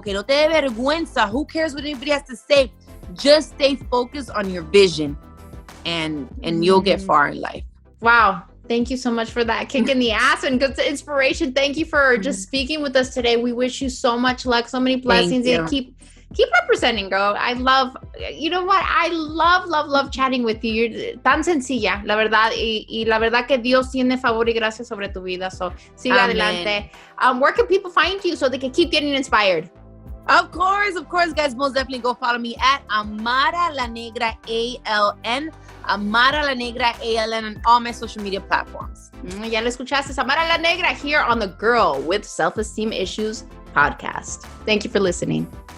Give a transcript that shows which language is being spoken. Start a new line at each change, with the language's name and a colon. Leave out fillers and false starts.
Spanish: Que no te dé vergüenza.
English: Who cares what anybody has to say? Just stay focused on your vision, and you'll get far in life. Wow. Thank you so much for that kick in the ass and good inspiration. Thank you for just speaking with us today. We wish you so much luck, so many blessings. And keep representing, girl. I love, you know what? I love chatting with you. You're
Spanish: tan sencilla, la verdad. Y la verdad que Dios tiene favor y gracia sobre tu vida. So sigue adelante.
English: Where can people find you so they can keep getting inspired? Of course, guys. Most definitely go follow me at Amara la Negra, ALN. Amara la Negra, ALN on all my social media platforms.
Spanish: Ya lo escuchaste,
English: Amara la Negra here on the Girl with Self-Esteem Issues podcast. Thank you for listening.